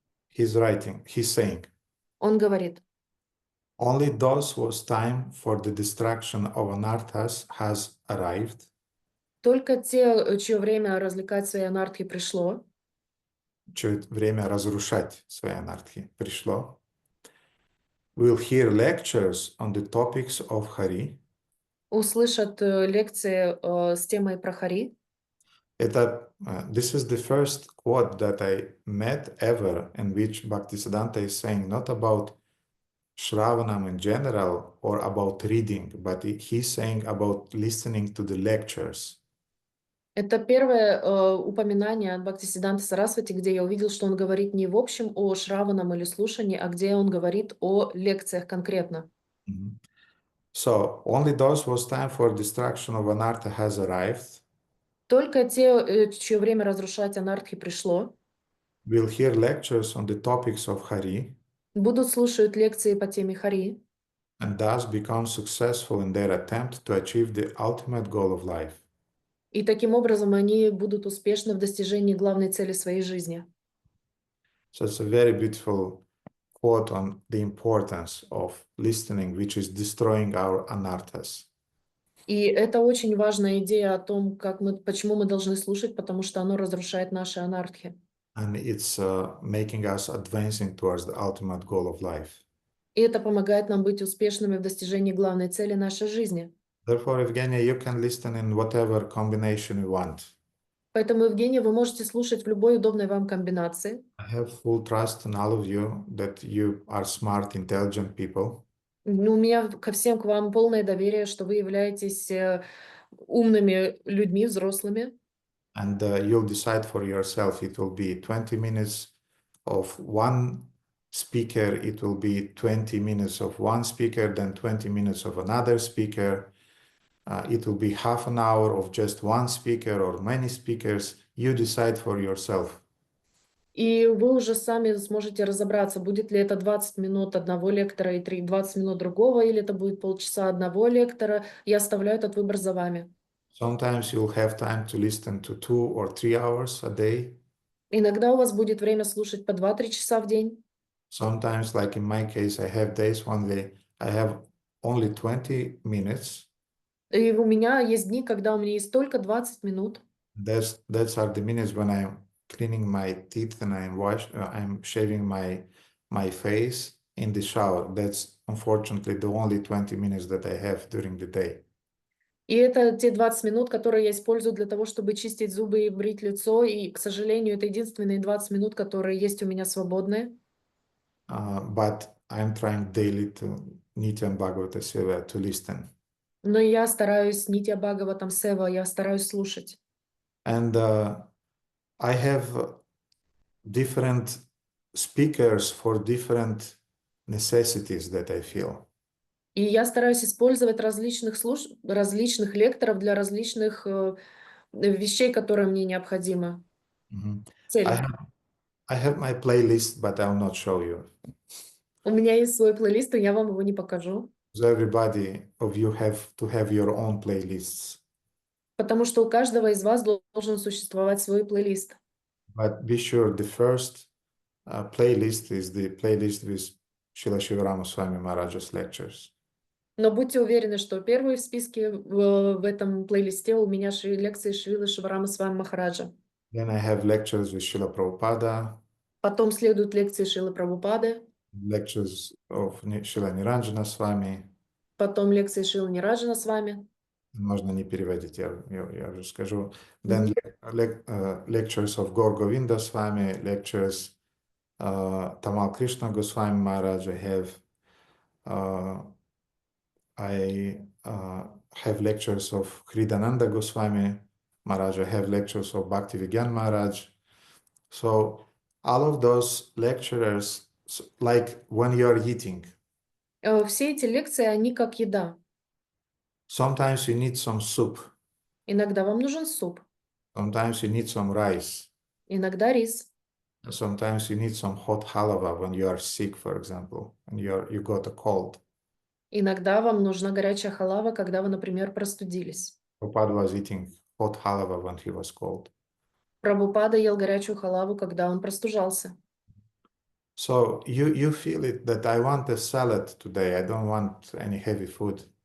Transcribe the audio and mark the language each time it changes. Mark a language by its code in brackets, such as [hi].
[en] he's saying, [ru] он говорит: [en] only those whose time for the destruction of anarthas has arrived, [ru] только те, чье время развлекать свои анартхи пришло, чье время разрушать свои анартхи пришло, [en] will hear lectures on the topics of Hari. [ru] услышат лекции с темой про Хари. [en] This is the first quote that I met ever in which Bhaktisiddhanta is saying not about Shravanam in general or about reading, but he's saying about listening to the lectures. [ru] Это первое упоминание от Бхактисиддханты Сарасвати, где я увидел, что он говорит не в общем о Шраванам или слушании, а где он говорит о лекциях конкретно. [en] So, only those whose time for destruction of anartha has arrived [ru] Только те, чье время разрушать анартхи пришло, [en] will hear lectures on the topics of Hari [ru] будут слушать лекции по теме Хари, [en] and thus become successful in their attempt to achieve the ultimate goal of life. [ru] и таким образом они будут успешны в достижении главной цели своей жизни. [en] So it's a very beautiful quote on the importance of listening, which is destroying our anarthas. [ru] И это очень важная идея о том, почему мы должны слушать, потому что оно разрушает наши анартхи. [en] And it's making us advancing towards the ultimate goal of life. [ru] И это помогает нам быть успешными в достижении главной цели нашей жизни. [en] Therefore, Evgenia, you can listen in whatever combination you want. [ru] Поэтому, Евгения, вы можете слушать в любой удобной вам комбинации. [en] I have full trust in all of you that you are smart, intelligent people. [ru] У меня ко всем к вам полное доверие, что вы являетесь умными людьми, взрослыми. [en] And you'll decide for yourself. It will be 20 minutes of one speaker. It will be 20 minutes of one speaker, then 20 minutes of another speaker. It will be half an hour of just one speaker or many speakers. You decide for yourself. [ru] И вы уже сами сможете разобраться, будет ли это 20 минут одного лектора и 20 минут другого, или это будет полчаса одного лектора. Я оставляю этот выбор за вами. [en] Sometimes you'll have time to listen to 2 or 3 hours a day. [ru] Иногда у вас будет время слушать по 2-3 часа в день. [en] Sometimes, like in my case, I have days one day I have only 20 minutes. [ru] И у меня есть дни, когда у меня есть только 20 минут. [en] That's are the minutes when I'm cleaning my teeth and I'm shaving my face in the shower. That's unfortunately the only 20 minutes that I have during the day. [ru] И это те 20 минут, которые я использую для того, чтобы чистить зубы и брить лицо. И, к сожалению, это единственные 20 минут, которые есть у меня свободные. [en] But I'm trying daily to Nitya Bhagavata Seva to listen. [ru] Но я стараюсь, Нитья Бхагаватам Сева, я стараюсь слушать. [en] And I have different speakers for different necessities that I feel. [ru] И я стараюсь использовать различных лекторов для различных вещей, которые мне необходимы. Цели. [en] I have my playlist, but I will not show you. [ru] У меня есть свой плейлист, и я вам его не покажу. [en] So everybody of you have to have your own playlists. [ru] Потому что у каждого из вас должен существовать свой плейлист. [en] But be sure the first playlist is the playlist with Srila Shivarama Swami Maharaja's lectures. [ru] Но будьте уверены, что первый в списке в этом плейлисте у меня лекции Шрилы Шиварама Свами Махараджа. [en] Then I have lectures with Srila Prabhupada. [ru] Потом следуют лекции Шрилы Прабхупады. [en] Lectures of Srila Niranjana Swami. [ru] Потом лекции Шрилы Ниранджана с вами. Можно не переводить, я уже скажу. [en] Then lectures of Gaur Govinda Swami, lectures Tamal Krishna Goswami Maharaj I have. I have lectures of Hridananda Goswami Maharaj. I have lectures of Bhaktivigyan Maharaj. So all of those lecturers, like when you are eating, [ru] Все эти лекции, они как еда. [en] sometimes you need some soup, [ru] Иногда вам нужен суп, [en] sometimes you need some rice, [ru] иногда рис, [en] sometimes you need some hot halava when you are sick, for example, and you got a cold. [ru] иногда вам нужна горячая халава, когда вы, например, простудились. [en] Prabhupada was eating hot halava when he was cold. [ru] Прабхупада ел горячую халаву, когда он простужался. [en] So you feel it that I want a salad today. I don't want any heavy food.